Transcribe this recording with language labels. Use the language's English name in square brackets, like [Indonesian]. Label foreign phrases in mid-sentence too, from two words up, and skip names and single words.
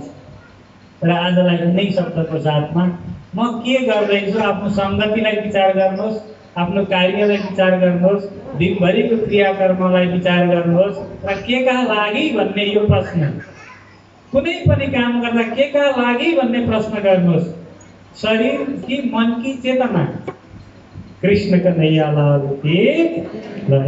[Nepali] र आजलाई यिनै शब्दको साथमा म के गर्दैछु, आफ्नो सङ्गतिलाई विचार गर्नुहोस्, आफ्नो कार्यलाई विचार गर्नुहोस्, दिनभरिको क्रियाकर्मलाई विचार गर्नुहोस् र के का लागि भन्ने यो प्रश्न, कुनै पनि काम गर्दा के का लागि भन्ने प्रश्न गर्नुहोस्। शरीर कि मन कि चेतना? [Hindi] कृष्ण कन्हैया लाल की।